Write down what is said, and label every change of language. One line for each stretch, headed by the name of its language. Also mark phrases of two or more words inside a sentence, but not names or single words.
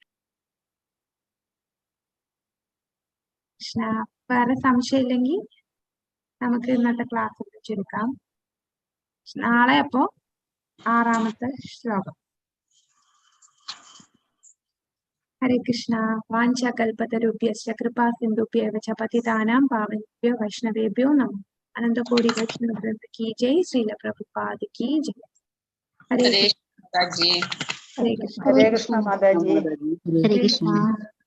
Malayalam: കൃഷ്ണ. വേറെ സംശയം ഇല്ലെങ്കിൽ നമുക്ക് ഇന്നത്തെ ക്ലാസ് ചുരുക്കാം. നാളെ അപ്പോ 6ാമത്തെ ശ്ലോകം. ഹരേ കൃഷ്ണ.
Sanskrit: വാഞ്ചകൽപതരുഭ്യശ്ച കൃപാ സിന്ധുഭ്യവ ച പതിതാനാം പാവനേഭ്യോ വൈഷ്ണവേഭ്യോ നമോ.
Hindi: അനന്തകോടി വൈഷ്ണവ വൃന്ദ കി ജയ്. ശ്രീല പ്രഭുപാദ കി ജയ്.
Malayalam: ഹരേ കൃഷ്ണ. ഹരേ കൃഷ്ണ മാതാജി. ഹരേ കൃഷ്ണ.